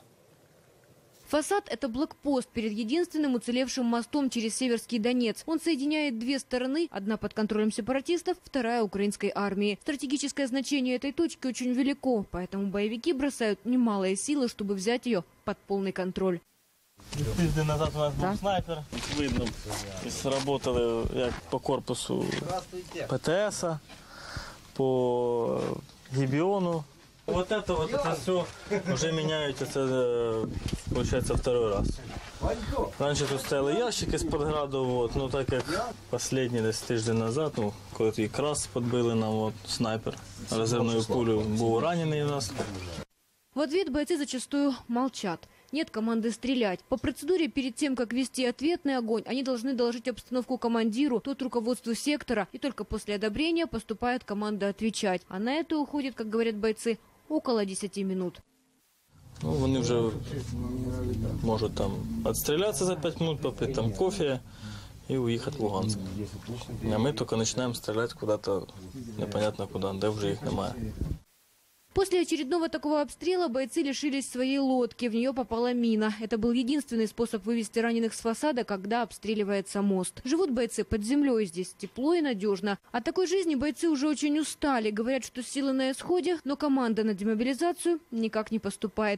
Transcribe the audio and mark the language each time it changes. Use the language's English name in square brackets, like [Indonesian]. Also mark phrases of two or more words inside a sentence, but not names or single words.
[Russian] Фасад – это блокпост перед единственным уцелевшим мостом через Северский Донец. Он соединяет две стороны, одна под контролем сепаратистов, вторая – украинской армии. Стратегическое значение этой точки очень велико, поэтому боевики бросают немалые силы, чтобы взять ее под полный контроль. [Ukrainian] Тиждень назад у нас був снайпер. [Russian] Видно, сработали як по корпусу ПТС, по Гибиону. Вот это все уже меняют, это получается второй раз. Раньше тут стояли ящики [Ukrainian] з-під граду, так як останній десь тиждень назад, коли якраз підбили нам снайпер резервною пулею, був ранений у нас. [Russian] В ответ бойцы зачастую молчат. Нет команды стрелять. По процедуре, перед тем, как вести ответный огонь, они должны доложить обстановку командиру, тот руководству сектора, и только после одобрения поступает команда отвечать. А на это уходит, как говорят бойцы, около 10 минут. [Ukrainian] Вони вже можуть там відстрілятися за 5 минут, попити там кофе і уїхати в Луганськ. А ми тільки починаємо стріляти куди-то непонятно куди, де вже їх немає. [Russian] После очередного такого обстрела бойцы лишились своей лодки. В нее попала мина. Это был единственный способ вывести раненых с фасада, когда обстреливается мост. Живут бойцы под землей, здесь тепло и надежно. От такой жизни бойцы уже очень устали. Говорят, что силы на исходе, но команда на демобилизацию никак не поступает.